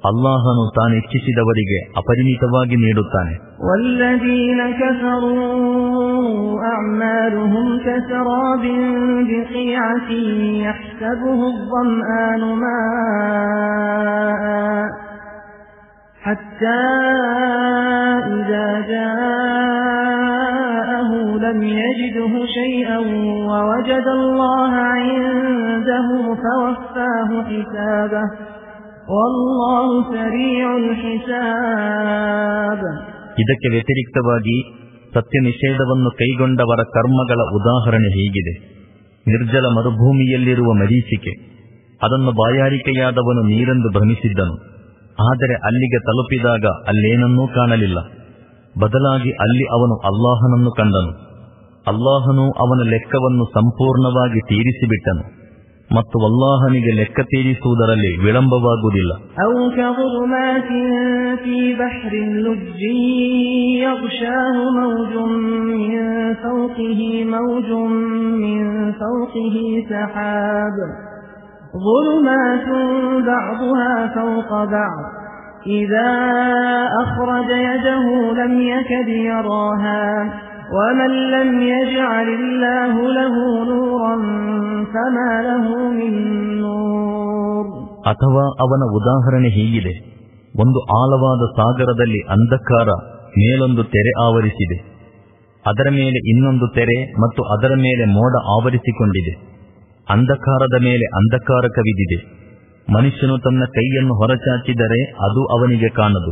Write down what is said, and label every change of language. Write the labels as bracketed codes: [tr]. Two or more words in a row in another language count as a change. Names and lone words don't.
[kn] ಅಲ್ಲಾಹನು ತಾನಿಚ್ಛಿಸಿದವರಿಗೆ ಅಪರಿಮಿತವಾಗಿ ನೀಡುತ್ತಾನೆ. [ar] والذين كفروا أعمالهم كسراب بقيعة يحسبه الظمآن ماء حتى إذا جاءه لم يجده شيئا ووجد الله عنده فوفاه حسابه والله سريع الحساب. [kn] ಇದಕ್ಕೆ ವ್ಯತಿರಿಕ್ತವಾಗಿ ಸತ್ಯ ನಿಷೇಧವನ್ನು ಕೈಗೊಂಡವರ ಕರ್ಮಗಳ ಉದಾಹರಣೆ ಹೀಗಿದೆ. ನಿರ್ಜಲ ಮರುಭೂಮಿಯಲ್ಲಿರುವ ಮರೀಚಿಕೆ. ಅದನ್ನು ಬಾಯಾರಿಕೆಯಾದವನು ನೀರೆಂದು ಭ್ರಮಿಸಿದ್ದನು. ಆದರೆ ಅಲ್ಲಿಗೆ ತಲುಪಿದಾಗ ಅಲ್ಲೇನನ್ನೂ ಕಾಣಲಿಲ್ಲ. ಬದಲಾಗಿ ಅಲ್ಲಿ ಅವನು ಅಲ್ಲಾಹನನ್ನು ಕಂಡನು. ಅಲ್ಲಾಹನು ಅವನ ಲೆಕ್ಕವನ್ನು ಸಂಪೂರ್ಣವಾಗಿ ತೀರಿಸಿಬಿಟ್ಟನು ಮತ್ತು ಅಲ್ಲಾಹನಿಗೆ ಲೆಕ್ಕ ತೀರಿಸುವುದರಲ್ಲಿ ವಿಳಂಬವಾಗುವುದಿಲ್ಲ. [ar] ظلمات بعضها فوق بعض إذا أخرج يده لم يكد يراها ومن لم يجعل الله له نورا فما له من نور. [kn] ಅಥವಾ ಅವನ ಉದಾಹರಣೆ ಹೀಗಿದೆ. ಒಂದು ಆಳವಾದ ಸಾಗರದಲ್ಲಿ ಅಂಧಕಾರ ಮೇಲೊಂದು ತೆರೆ ಆವರಿಸಿದೆ. ಅದರ ಮೇಲೆ ಇನ್ನೊಂದು ತೆರೆ ಮತ್ತು ಅದರ ಮೇಲೆ ಮೋಡ ಆವರಿಸಿಕೊಂಡಿದೆ. ಅಂಧಕಾರದ ಮೇಲೆ ಅಂಧಕಾರ ಕವಿದಿದೆ. ಮನುಷ್ಯನು ತನ್ನ ಕೈಯನ್ನು ಹೊರಚಾಚಿದರೆ ಅದು ಅವನಿಗೆ ಕಾಣದು.